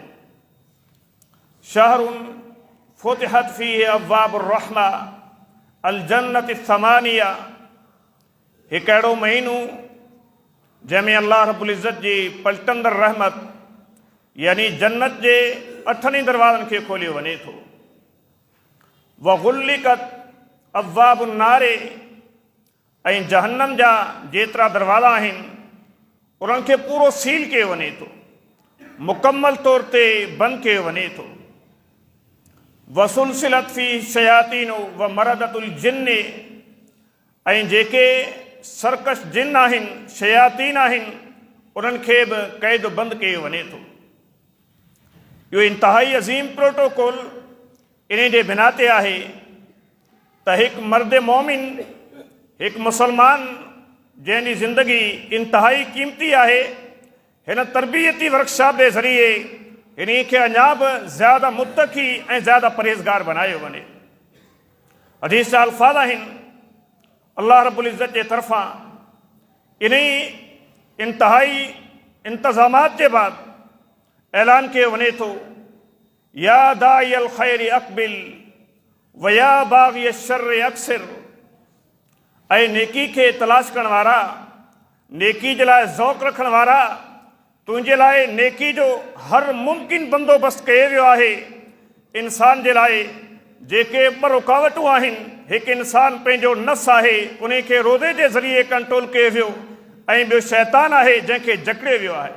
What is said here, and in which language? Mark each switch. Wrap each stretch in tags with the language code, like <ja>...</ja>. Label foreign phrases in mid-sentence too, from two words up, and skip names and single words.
<ar>شهر فتحت فيه أبواب الرحمة الجنة الثمانية,</ar> <sd>हिकु अहिड़ो महीनो जंहिंमें अल्लाह रब्बुल इज़्ज़त जी पलटंदड़ रहमत यानी जन्नत जे 8 दरवाज़नि खे खोलियो वञे थो।</sd> <ar>وغلقت أبواب النار,</ar> <sd>ऐं जहन्नम जा जेतिरा दरवाज़ा आहिनि उन्हनि खे पूरो सील कयो वञे थो, मुकम्मल तौर ते बंदि कयो वञे थो।</sd> <ar>وسلسلت في الشياطين ومردة الجن,</ar> <sd>ऐं जेके सरकश जिन आहिनि, शयातीन आहिनि, उन्हनि खे बि क़ैद बंदि कयो वञे थो। इहो इंतिहाई अज़ीम प्रोटोकॉल इन जे बिना ते आहे त हिकु मर्द मोमिन, हिकु मुसलमान जंहिंजी ज़िंदगी इंतिहाई क़ीमती आहे, हिन तरबियती वर्कशॉप जे ज़रिए इन खे अञा बि ज़्यादा मुत्तक़ी ऐं ज़्यादा परहेज़गार बनायो वञे। हदीस जा अल्फाज़ आहिनि अल्लाह रब्बुल इज़्ज़त जे तरफ़ां इन इंतिहाई इंतज़ामात जे बाद ऐलान कयो वञे थो,</sd> <ar>يا داعي الخير أقبل ويا باغي الشر أقصر.</ar> <sd>ऐं नेकी खे तलाश करण वारा, नेकी जे लाइ ज़ौक़ रखण वारा, तुंहिंजे लाइ नेकी जो हर मुमकिन बंदोबस्तु कयो वियो आहे। इंसान जे लाइ जेके 2 रुकावटूं आहिनि, हिकु इंसान पंहिंजो नफ़्स आहे, उन खे रोज़े जे ज़रिए कंट्रोल कयो वियो, ऐं ॿियो शैतान आहे जंहिंखे जकड़ियो वियो आहे।</sd>